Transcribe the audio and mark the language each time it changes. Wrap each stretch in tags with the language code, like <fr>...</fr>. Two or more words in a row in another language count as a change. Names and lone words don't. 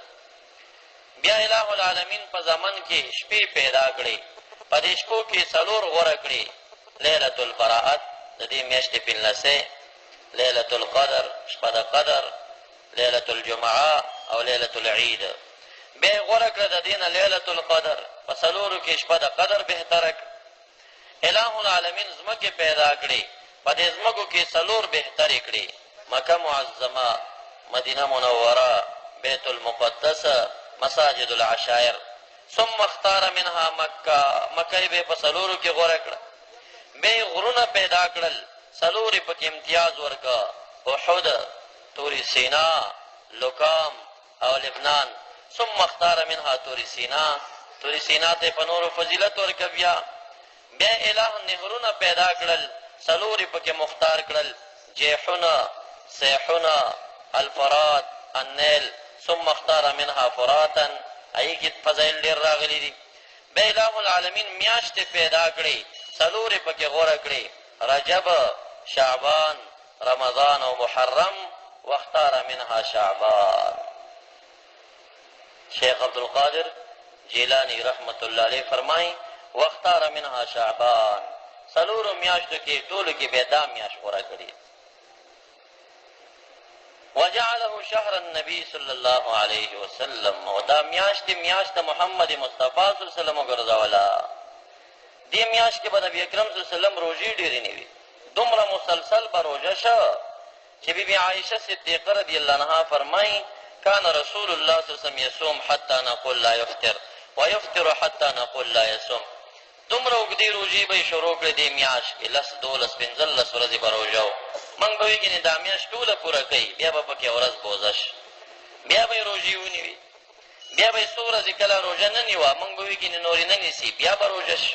<ps>بیا الہ العالمین په زمن کې شپې پیدا کړي، په دې شپو کې څلور غوره کړي:</ps> <ar>لیلة البراءت</ar> <ps>د دې میاشتې پنځلسۍ،</ps> <ar>لیلة القدر</ar> <ps>شپه د قدر،</ps> <ar>لیلة الجمعه</ar> <ps>او</ps> <ar>لیلة العید.</ar> <ps>بیا یې غوره کړه د دې نه</ps> <ar>لیلة القدر.</ar> <ps>په څلورو کې شپه د قدر بهتره کړه. الہ العالمین ځمکې پیدا کړي، په دې ځمکو کې څلور بهترې کړي: مکه معظمه، مدینه منوره، بیت المقدس، مساجد العشائر.</ps> <ar>ثم اختار منها مکه.</ar> <ps>مکه یې په څلورو کې غوره کړه. بیا غرونه پیدا کړل، څلور یې پکې امتیاز ورکړه: احد، طور سینا، لکام او لبنان.</ps> <ar>ثم اختار منها</ar> <ps>طور سینا. طور سینا ته په نورو فضیلت ورکړه. بیا الہ نهرونه پیدا کړل، څلور یې پکې مختار کړل: جیحونه، سیحونه، الفرات، النیل.</ps> <ar>ثم اختار منها فراتا.</ar> <ps>هغې کې فضایل ډېر راغلي دي. بیا الہ العالمین میاشتې پیدا کړي، څلور یې پکې غوره کړي: رجب، شعبان، رمضان او محرم.</ps> <ar>واختار منها شعبان.</ar> <ps>شیخ عبدالقادر جیلانی</ps> <ar>رحمت الله علیه</ar> <ps>فرمایي:</ps> <ar>واختار منها شعبان.</ar> <ps>څلورو میاشتو کې ټولو کې بیا دا میاشت غوره کړي.</ps> <ar>وجعله شهر النبي صلی الله علیه وسلم.</ar> <ps>او دا میاشت محمد مصطفی</ps> <ar>صلی الله علیه وسلم</ar> <ps>وګرځوله. دې میاشت کې به نبي اکرم</ps> <ar>صلی الله علیه وسلم</ar> <ps>روژې ډېرې نه وي، دومره مسلسل به روژه شه چې بیبي عایشه صدیقه</ps> <ar>رضی الله عنها</ar> <ps>فرمایي:</ps> <ar>کان رسول الله صلی الله علیه وسلم یصوم حتی نقول لا یفطر ویفطر حتی نقول لا یصوم.</ar> <ps>دومره اوږدې روژې به یې شروع کړې دې میاشت کې، 10، 12، 15 ورځې به روژه و. موږ به وایي ګینې دا میاشت ټوله پوره کوي، بیا به پکې ورځ بوزه شي، بیا به یې روژې ونیوي. بیا به یې څو ورځې کله روژه نه نیوه، موږ به وایي ګینې نورې نه نیسي، بیا به روژه شي.</ps>